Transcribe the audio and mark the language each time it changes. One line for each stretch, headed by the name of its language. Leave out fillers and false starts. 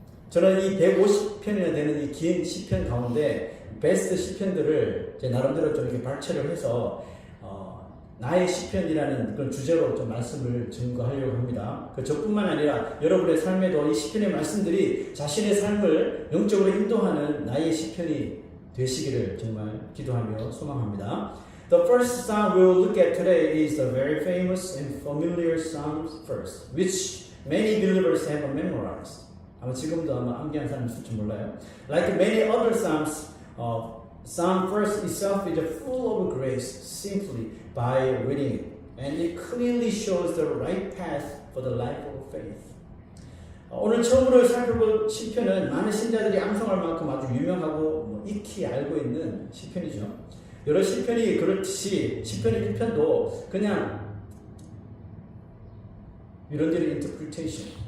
Korean: 저는 이 150편이나 되는 이 긴 시편 가운데 베스트 시편들을 제 나름대로 좀 이렇게 발췌를 해서 나의 시편이라는 그런 주제로 좀 말씀을 증거하려고 합니다. 그 저뿐만 아니라 여러분의 삶에도 이 시편의 말씀들이 자신의 삶을 영적으로 인도하는 나의 시편이 되시기를 정말 기도하며 소망합니다.
English: The first psalm we will look at today is the very famous and familiar Psalm first, which many believers have memorized.
Korean: 아마 지금도 아마 암기한 사람 있을지 몰라요.
English: Like many other psalms, Psalm first itself is full of grace simply by reading it, and it clearly shows the right path for the life of faith.
Korean: 오늘 처음으로 살펴볼 시편은 많은 신자들이 암송할 만큼 아주 유명하고 익히 알고 있는 시편이죠. 여러 시편이 그렇듯이 시편의 1편도 그냥 이런저런 인터프리테이션,